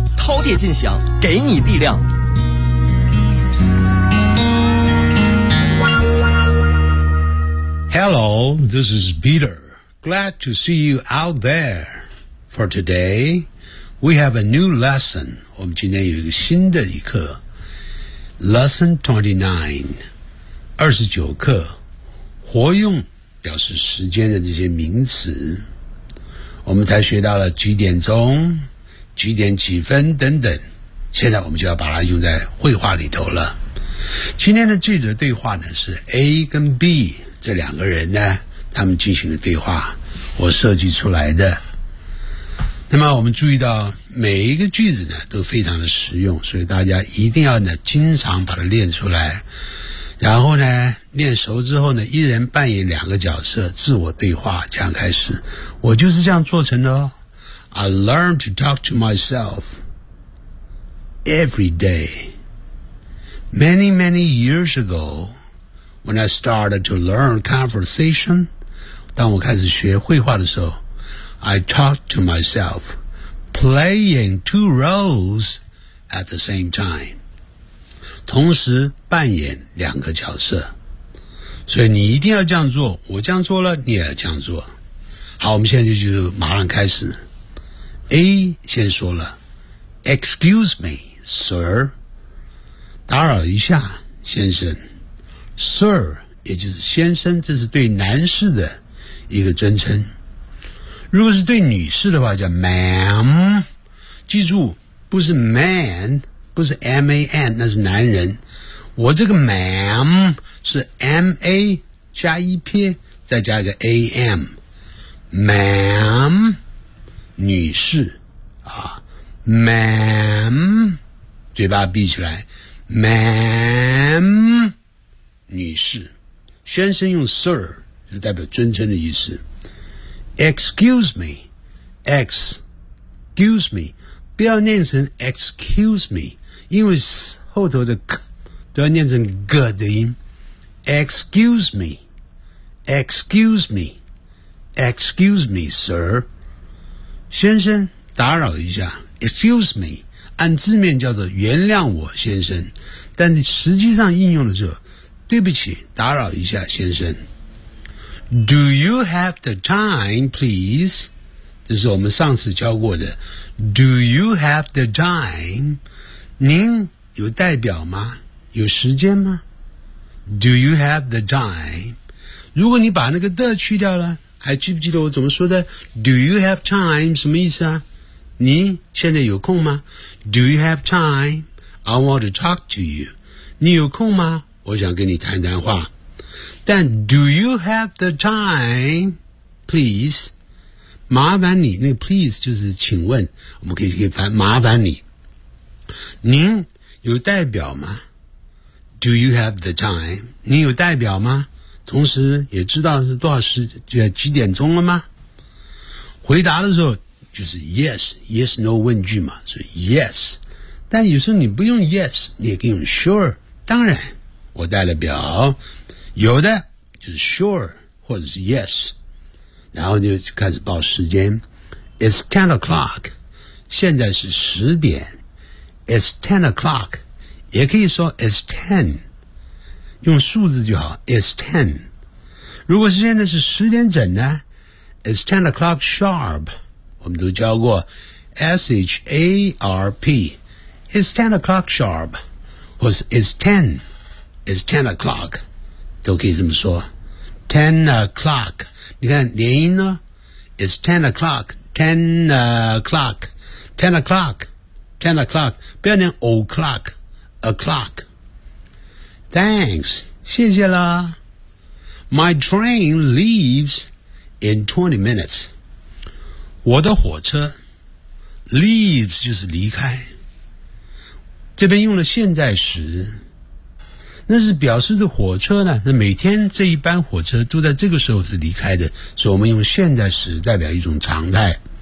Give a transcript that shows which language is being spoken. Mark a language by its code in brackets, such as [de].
[zh] 饕餮尽享，给你力量。 [en] Hello, this is Peter. Glad to see you out there. For today, we have a new lesson. [zh] 我们今天有一个新的一课。Lesson 29, 29课，活用表示时间的这些名词。我们才学到了几点钟、几点几分等等，现在我们就要把它用在绘画里头了。今天的句子对话呢，是 A 跟 B 这两个人呢，他们进行的对话，我设计出来的。那么我们注意到每一个句子呢都非常的实用，所以大家一定要呢经常把它练出来，然后呢练熟之后呢，一人扮演两个角色，自我对话，这样开始。我就是这样做成的哦。 [en] I learn to talk to myself every day. Many, many years ago, when I started to learn conversation, [zh] 当我开始学绘画的时候， [en] I talked to myself, playing two roles at the same time. [zh] 同时扮演两个角色，所以你一定要这样做，我这样做了，你也要这样做。好，我们现在就马上开始。A 先说了， [en] Excuse me, sir, [zh] 打扰一下先生。 Sir 也就是先生，这是对男士的一个尊称，如果是对女士的话叫 ma'am。记住，不是 man,不是 M-A-N, 那是男人。我这个 ma'am 是 M-A 加一撇再加一个 A-M。 ma'am 女士啊， ma'am 嘴巴闭起来， ma'am 女士。先生用 sir 是代表尊称的意思。 excuse me, excuse me, 不要念成 excuse me,因为后头的 k 都要念成 g 的音。 [en] Excuse me, excuse me, excuse me, sir, [zh] 先生打扰一下。 Excuse me 按字面叫做原谅我先生，但是实际上应用的时候，对不起打扰一下先生。 [en] Do you have the time, please? [zh] 这是我们上次教过的。 [en] Do you have the time? [zh] 您有代表吗？有时间吗？ [en] Do you have the time? [zh] 如果你把那个的去掉了，还记不记得我怎么说的？ [en] Do you have time? [zh] 什么意思啊？你现在有空吗？ [en] Do you have time? I want to talk to you. [zh] 你有空吗？我想跟你谈谈话。但 [en] Do you have the time? Please. [zh] 麻烦你，那个 please 就是请问，我们可以翻麻烦你。您有代表吗？ [en] Do you have the time? [zh] 你有代表吗？同时也知道是多少时间，几点钟了吗？回答的时候就是 yes, yes, no 问句嘛，所以 yes, 但有时候你不用 yes, 你也可以用 sure, 当然我带了表，有的就是 sure 或者是 yes, 然后就开始报时间。 [en] It's 10 o'clock, [zh] 现在是十点。 [en] It's 10 o'clock, [zh] 也可以说 [en] it's 10, [zh] 用数字就好， [en] it's 10. 如果现在是十点整呢， it's 10 o'clock sharp, [zh] 我们都教过 [en] S-H-A-R-P, it's 10 o'clock sharp, 或是 it's 10, it's 10 o'clock, [zh] 都可以这么说， [en] 10 o'clock, [zh] 你看连音呢， [en] it's 10 o'clock, 10 o'clock, 10 o'clock, 不要念 o'clock, o'clock. Thanks, [zh] 谢谢啦。 [en] My train leaves in 20 minutes. [zh] 我的火车 leaves 就是离开。这边用了现在时，那是表示的火车呢，那每天这一班火车都在这个时候是离开的，所以我们用现在时代表一种常态。